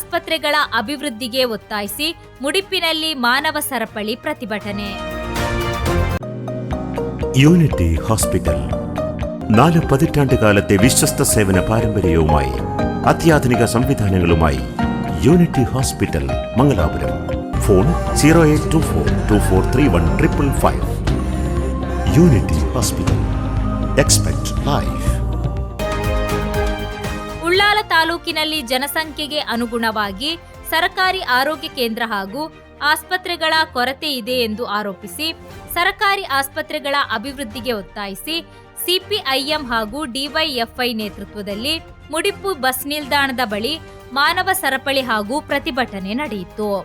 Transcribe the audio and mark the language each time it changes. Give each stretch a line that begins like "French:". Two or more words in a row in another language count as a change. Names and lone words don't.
Kannada: ಆಸ್ಪತ್ರೆಗಳ ಅಭಿವೃದ್ಧಿಗೆ ಒತ್ತಾಯಿಸಿ ಮುಡಿಪಿನಲ್ಲಿ ಮಾನವ ಸರಪಳಿ ಪ್ರತಿಭಟನೆ.
Malayalam: യൂണിറ്റി ഹോസ്പിറ്റൽ 4 പതിറ്റാണ്ടുകാലത്തെ വിശ്വസ്ത സേവന പാരമ്പര്യവുമായി അത്യാധുനിക സംവിധാനങ്ങളുമായി യൂണിറ്റി ഹോസ്പിറ്റൽ മംഗലാപുരം. ഫോൺ 0824243155. യൂണിറ്റി ഹോസ്പിറ്റൽ.
English: Expect life.
Kannada: ಉಳ್ಳಾಲ ತಾಲೂಕಿನಲ್ಲಿ ಜನಸಂಖ್ಯೆಗೆ ಅನುಗುಣವಾಗಿ ಸರ್ಕಾರಿ ಆರೋಗ್ಯ ಕೇಂದ್ರ ಹಾಗೂ ಆಸ್ಪತ್ರೆಗಳ ಕೊರತೆ ಇದೆ ಎಂದು ಆರೋಪಿಸಿ ಸರ್ಕಾರಿ ಆಸ್ಪತ್ರೆಗಳ ಅಭಿವೃದ್ಧಿಗೆ ಒತ್ತಾಯಿಸಿ ಸಿಪಿಐಎಂ ಹಾಗೂ ಡಿವೈಎಫ್ಐ ನೇತೃತ್ವದಲ್ಲಿ ಮುಡಿಪು ಬಸ್ ನಿಲ್ದಾಣದ ಬಳಿ ಮಾನವ ಸರಪಳಿ ಹಾಗೂ ಪ್ರತಿಭಟನೆ ನಡೆಯಿತು.